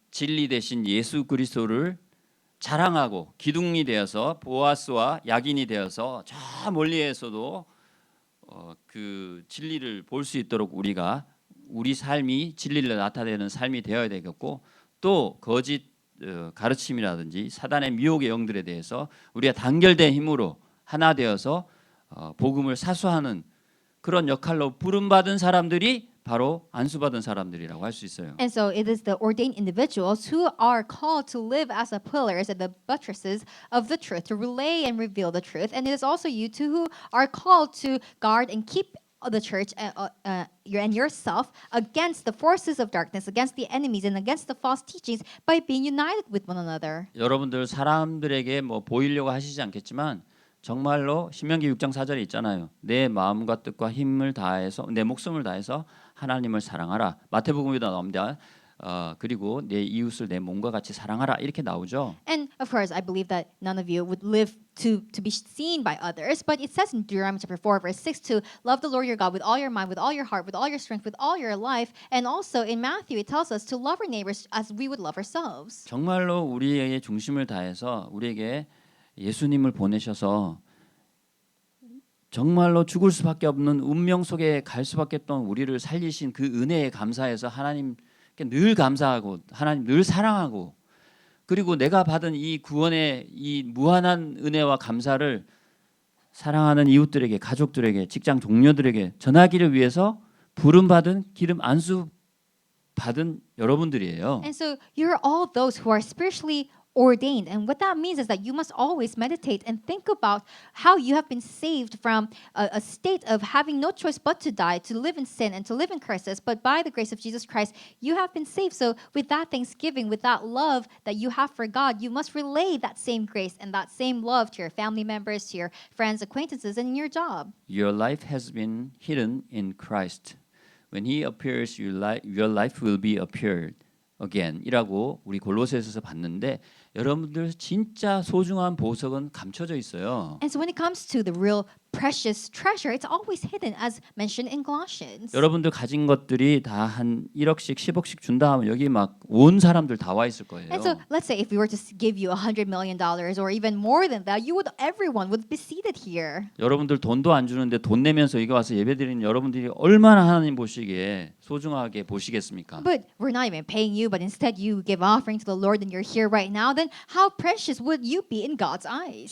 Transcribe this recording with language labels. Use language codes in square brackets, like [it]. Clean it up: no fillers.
[ko] 진리 대신 예수 그리스도를 자랑하고 기둥이 되어서 보아스와 야긴이 되어서 저 멀리에서도 그 진리를 볼 수 있도록 우리가 우리 삶이 진리를 나타내는 삶이 되어야 되겠고 또 거짓 가르침이라든지 사단의 미혹의 영들에 대해서 우리가 단결된 힘으로 하나 되어서 복음을 사수하는 그런 역할로 부름받은 사람들이 바로 안수받은 사람들이라고 할 수 있어요. [en] And so it is the ordained individuals who are called to live as the pillars and the buttresses of the truth, to relay and reveal the truth. And it is also you too who are called to guard and keep the church and yourself against the forces of darkness, against the enemies, and against the false teachings by being united with one another. [ko] 여러분들 사람들에게 뭐 보이려고 하시지 않겠지만 정말로 신명기 6장 4절에 있잖아요. 내 마음과 뜻과 힘을 다해서 내 목숨을 다해서 하나님을 사랑하라. 마태복음에도 나옵니다. 그리고 내 이웃을 내 몸과 같이 사랑하라 이렇게 나오죠. [en] And of course, I believe that none of you would live to be seen by others. But it says in Deuteronomy chapter 4, verse 6 to love the Lord your God with all your mind, with all your heart, with all your strength, with all your life. And also in Matthew, it tells us to love our neighbors as we would love ourselves. [ko] 정말로 우리에게 중심을 다해서 우리에게 예수님을 보내셔서 정말로 죽을 수밖에 없는 운명 속에 갈 수밖에 없던 우리를 살리신 그 은혜에 감사해서 하나님께 늘 감사하고 하나님 늘 사랑하고 그리고 내가 받은 이 구원의 이 무한한 은혜와 감사를 사랑하는 이웃들에게 가족들에게 직장 동료들에게 전하기를 위해서 부름받은 기름 안수 받은 여러분들이에요. [en] And so you're all those who are spiritually ordained. And what that means is that you must always meditate and think about how you have been saved from a state of having no choice but to die, to live in sin and to live in curses. But by the grace of Jesus Christ, you have been saved. So with that thanksgiving, with that love that you have for God, you must relay that same grace and that same love to your family members, to your friends, acquaintances, and in your job. Your life has been hidden in Christ. When He appears, your life will be appeared again. [ko] 이라고 우리 골로새서에서 봤는데 여러분들 진짜 소중한 보석은 감춰져 있어요. [en] And so when it comes to the real precious treasure, it's always hidden, as mentioned in Colossians. [ko] 여러분들 가진 것들이 다 한 1억씩 10억씩 준다 하면 여기 막 온 사람들 다 와 있을 거예요. [en] And so let's say if we were to give you $100 million or even more than that, everyone would be seated here. [ko] 여러분들 돈도 안 주는데 돈 내면서 이거 와서 예배드리는 여러분들이 얼마나 하나님 보시기에 소중하게 보시겠습니까? [en] But we're not even paying you, but instead you give offering to the Lord and you're here right now, then how precious would you be in God's eyes?